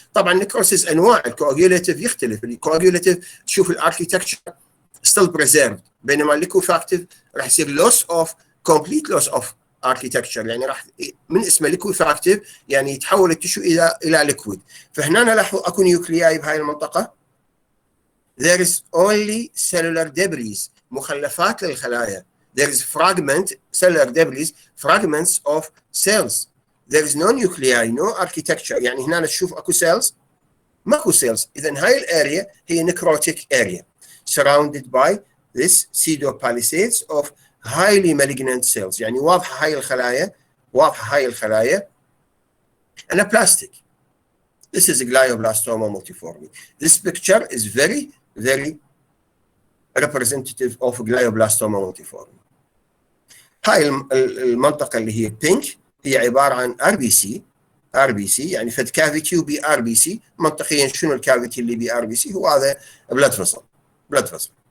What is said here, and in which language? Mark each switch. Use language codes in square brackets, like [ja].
[ar] طبعا النكروسيس انواع، الكواجيوليتيف يختلف، الكواجيوليتيف تشوف الاركيتكتشر [en] still preserved، [ar] بينما الليكوفاكتيف راح يصير [en] complete loss of architecture، [ar] يعني راح من اسمه ليكوفاكتيف يعني يتحول التشو الى ليكويد. فهنا نلاحظ اكو نيوكلياي بهاي المنطقه. [en] there is only cellular debris، [ar] مخلفات للخلايا. [en] there is cellular debris, fragments of cells. there is no nuclei, no architecture. [ar] يعني هنا تشوف اكو cells، ماكو cells. اذا هاي الاريا هي [en] necrotic area surrounded by this pseudopalisades of highly malignant cells. [ar] يعني واضحه هاي الخلايا anaplastic. [en] This is a glioblastoma multiforme. This picture is very representative of glioblastoma multiforme. [ar] هاي المنطقة اللي هي pink هي عبارة عن RBC يعني فد كافيتي وبي RBC. منطقيا شنو الكافيتي اللي بي RBC؟ هو هذا blood vessel.